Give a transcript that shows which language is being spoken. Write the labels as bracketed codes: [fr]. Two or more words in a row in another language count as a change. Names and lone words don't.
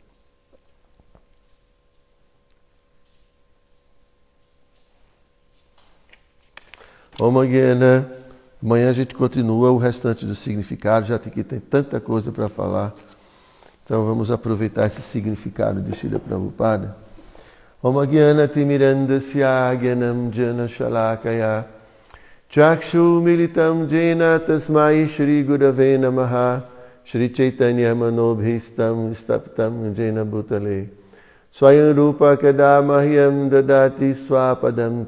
[pt] Amanhã a gente continua o restante do significado, já tem tanta coisa para falar. Então vamos aproveitar esse significado de Srila Prabhupada. [sa] Om Gyana Timirandasya Gyanam Jana Shalakaya Chakshu Militam Jena Tasmai Shri Gurave Namaha Shri Chaitanya Manobhistam Staptam Jena Bhutale Swayam Rupa Kadamahyam Dadati Swapadam